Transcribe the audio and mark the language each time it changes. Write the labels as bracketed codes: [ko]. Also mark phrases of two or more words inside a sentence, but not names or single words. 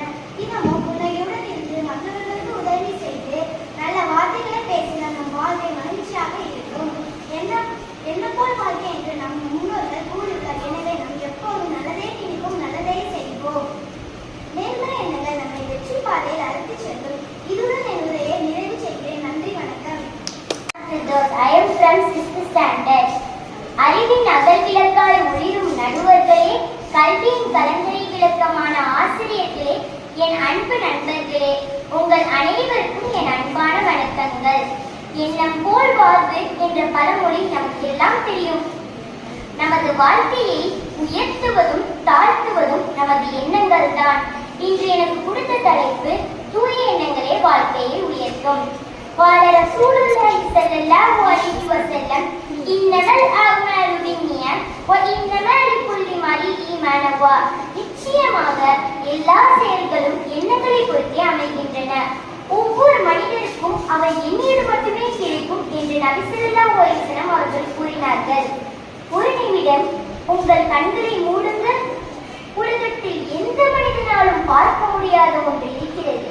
[ta] தினமும் புன்னகையுடன் இருந்து மற்றவர்களுக்கு உதவி செய்து நல்ல வார்த்தைகளை பேசினால் நம் வாழ்க்கை மகிழ்ச்சியாக இருக்கும். என்ன போல் வாழ்க்கை என்று நம் முன்னோர்கள் கூறுகிறார். எனவே நாம் எப்போதும் நல்லதே நினைப்போம், நல்லதே செய்வோம். நேர்மறை எண்ணங்கள் நம்மை வெற்றி பாதையில் அழைத்துச் செல்லும். இதுடன் என் உரையை நிறைவு செய்கிறேன். நன்றி, வணக்கம். [en] I am from 6th standard. [ta] அறிவின் அகல்விளக்காய் ஒளிரும் நடுவர்களே, கல்வியின் கலங்கரை விளக்கமான ஆசிரியர்களே, என் அன்பு நண்பர்களே, உங்கள் அனைவருக்கும் என் அன்பான வணக்கங்கள். எண்ணம் போல் வாழ்வு என்ற பழமொழி நமக்கு எல்லாம் தெரியும். நமது வாழ்க்கையை உயர்த்துவதும் தாழ்த்துவதும் நமது எண்ணங்கள் தான். இன்று எனக்கு கொடுத்த தலைப்பு தூய எண்ணங்களே வாழ்க்கையை உயர்த்தும். [ar] قال رسول الله صلى الله عليه وسلم إنما الأعمال بالنيات وإنما لكل امرئ ما نوى. [ta] நிச்சயமாக எல்லா செயல்களும் எண்ணங்களை பொறுத்தே அமைகின்றன. ஒவ்வொரு மனிதருக்கும் அவர் எண்ணியது மட்டுமே கிடைக்கும் என்று நபி [ar] صلى الله عليه وسلم [ta] அவர்கள் கூறினார்கள். ஒரு நிமிடம் உங்கள் கண்களை மூடுங்கள். உலகத்தில் எந்த மனிதனாலும் பார்க்க முடியாத ஒன்று இருக்கிறது.